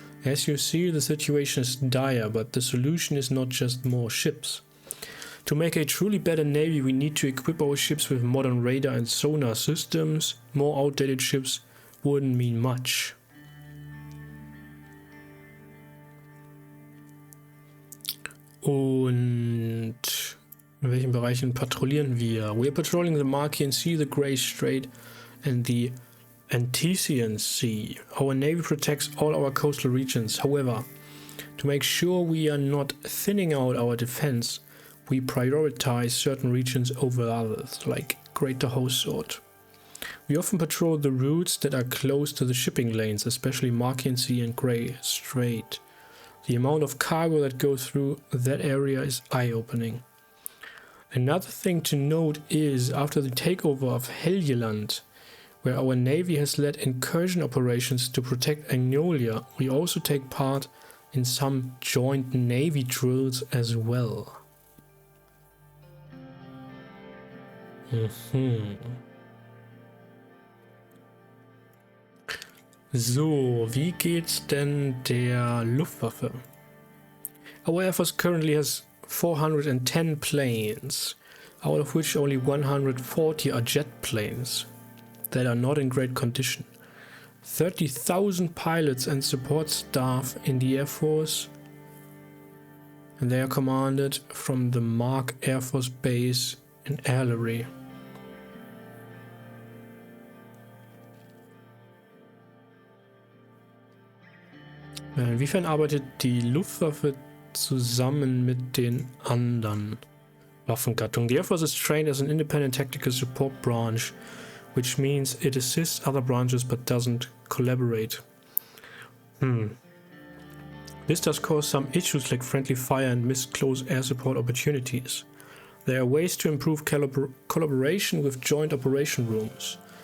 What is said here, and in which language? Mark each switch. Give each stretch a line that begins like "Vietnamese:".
English: As you see, the situation is dire, but the solution is not just more ships. To make a truly better navy, we need to equip our ships with modern radar and sonar systems. More outdated ships wouldn't mean much.
German: Und in welchen Bereichen patrouillieren wir?
English: We are patrolling the Marquian Sea, the Grey Strait and the Antician Sea. Our navy protects all our coastal regions. However, to make sure we are not thinning out our defense, we prioritize certain regions over others, like Greater Hosort. We often patrol the routes that are close to the shipping lanes, especially Marquian Sea and Grey Strait. The amount of cargo that goes through that area is eye-opening. Another thing to note is, after the takeover of Helgeland, where our navy has led incursion operations to protect Agnolia, we also take part in some joint navy drills as well.
German: So, wie geht's denn der Luftwaffe?
English: Our Air Force currently has 410 planes, out of which only 140 are jet planes that are not in great condition. 30,000 pilots and support staff in the Air Force, and they are commanded from the Mark Air Force Base in Allery.
German: Inwiefern arbeitet die Luftwaffe zusammen mit den anderen Waffengattungen?
English: The Air Force is trained as an independent tactical support branch, which means it assists other branches but doesn't collaborate. This does cause some issues like friendly fire and missed close air support opportunities. There are ways to improve collaboration with joint operation rooms.